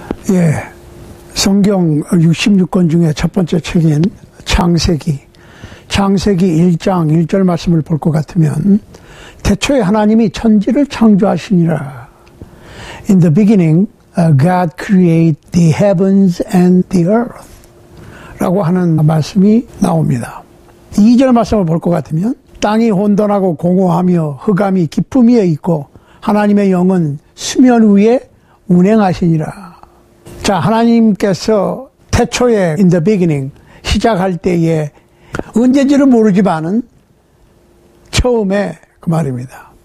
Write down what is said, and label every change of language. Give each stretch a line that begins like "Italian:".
Korean: 예, 성경 66권 중에 첫 번째 책인 창세기 1장 1절 말씀을 볼 것 같으면 태초에 하나님이 천지를 창조하시니라.
English: In the beginning, God created the heavens and the earth
Korean: 라고 하는 말씀이 나옵니다. 2절 말씀을 볼 것 같으면 땅이 혼돈하고 공허하며 흑암이 깊음 위에 있고 하나님의 영은 수면 위에 운행하시니라. 자, 하나님께서 태초에
English: in the beginning
Korean: 시작할 때에 언제인지는 모르지만은 처음에 그 말입니다.